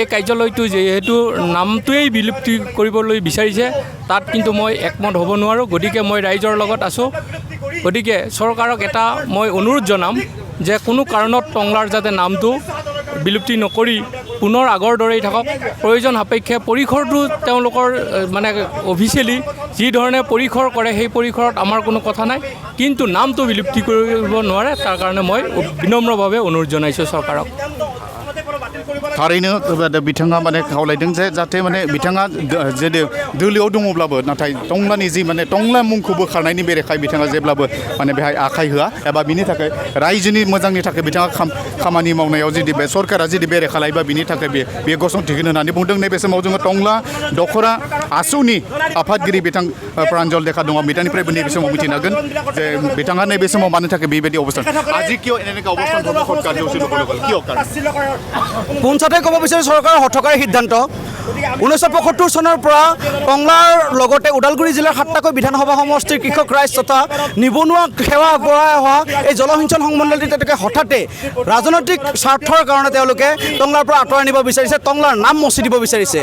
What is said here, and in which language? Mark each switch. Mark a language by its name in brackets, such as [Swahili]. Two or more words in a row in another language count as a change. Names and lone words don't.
[Assamese] কাৰ্যালয়টো যিহেতু নামটোৱেই বিলুপ্তি কৰিবলৈ বিচাৰিছে তাত কিন্তু মই একমত হ'ব নোৱাৰোঁ গতিকে মই ৰাইজৰ লগত আছোঁ গতিকে চৰকাৰক এটা মই অনুৰোধ জনাম যে কোনো কাৰণত টংলাৰ যাতে নামটো বিলুপ্তি নকৰি পুনৰ আগৰ দৰেই থাকক প্ৰয়োজন সাপেক্ষে পৰিসৰটো তেওঁলোকৰ মানে অফিচিয়েলি যি ধৰণে পৰিসৰ কৰে সেই পৰিসৰত আমাৰ কোনো কথা নাই কিন্তু নামটো বিলুপ্তি কৰিব নোৱাৰে তাৰ কাৰণে মই বিনম্ৰভাৱে অনুৰোধ জনাইছোঁ চৰকাৰক [Bodo] थारैनो बिथाङा माने खावलायदों जे जाहाथे माने बिथाङा जे दोलोआव दङब्लाबो नाथाय टंलानि जि माने टंला मुंखौ बोखारनायनि बेरेखायै बिथाङा जेब्लाबो माने बेहाय आखाइ होआ एबा बिनि थाखाय रायजोनि मोजांनि थाखाय बिथाङा खामानि मावनायाव जुदि बे सरकारा जुदि बेरेखा लायोबा बिनि थाखाय बे गसंथिगोन होननानै बुंदों नैबे समाव जोङो टंला दखरा आसुनि आफादगिरि बिथां प्रान्जल देखा दङ बिथांनिफ्रायबो नैबे समाव मिथिनो हागोन जे बिथाङा नैबे समाव मानो थाखाय बेबायदि अबस्थान [Assamese] আজি কিয় এনেকুৱা অৱস্থান ধৰ্মঘট কাৰ্যসূচী ল'ব লগা কিয় কাৰণ পোনচাতে ক'ব বিচাৰোঁ চৰকাৰৰ হঠকাৰী সিদ্ধান্ত 1975 চনৰ পৰা টংলাৰ লগতে ওদালগুৰি জিলাৰ 7টাকৈ বিধানসভা সমষ্টিৰ কৃষক ৰাইজ তথা নিবনুৱা সেৱা আগবঢ়াই অহা এই জলসিঞ্চন সংমণ্ডলটি তেওঁলোকে হঠাতে ৰাজনৈতিক স্বাৰ্থৰ কাৰণে তেওঁলোকে টংলাৰ পৰা আঁতৰাই নিব বিচাৰিছে, টংলাৰ নাম মচি দিব বিচাৰিছে।